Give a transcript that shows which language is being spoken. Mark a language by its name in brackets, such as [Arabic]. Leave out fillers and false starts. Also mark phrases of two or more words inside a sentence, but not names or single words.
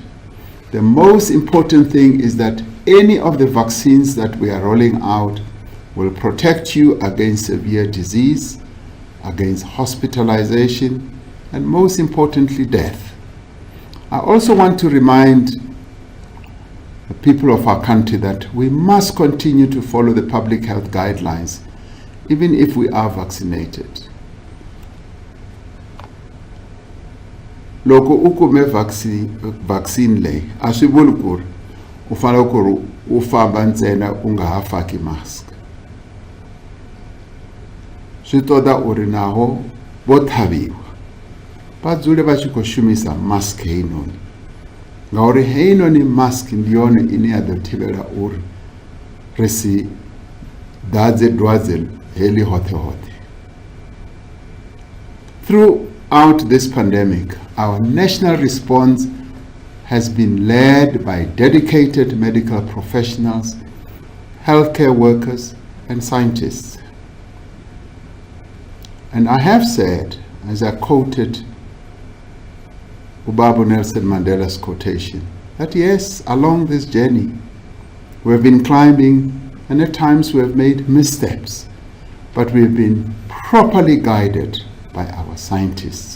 [English] The most important thing is that any of the vaccines that we are rolling out will protect you against severe disease, against hospitalization, and most importantly, death. I also want to remind the people of our country that we must continue to follow the public health guidelines, even if we are vaccinated. [Tsonga] loko u kume vaccine leyi a swi vuli ku ri u fanele ku ri u famba ntsena u nga ha faki mask. [Venda] Swi toda uri naho vo ṱhavhiwa vha dzule vha tshi khou shumisa mask heinoni, ngauri heinoni mask ndi yone ine ya ḓo thivhela uri ri si ḓadze dwadze heḽi hoṱhe hoṱhe. [English] Throughout this pandemic, our national response has been led by dedicated medical professionals, healthcare workers, and scientists. And I have said, as I quoted Ubaba Nelson Mandela's quotation, that yes, along this journey, we have been climbing, and at times we have made missteps, but we have been properly guided by our scientists.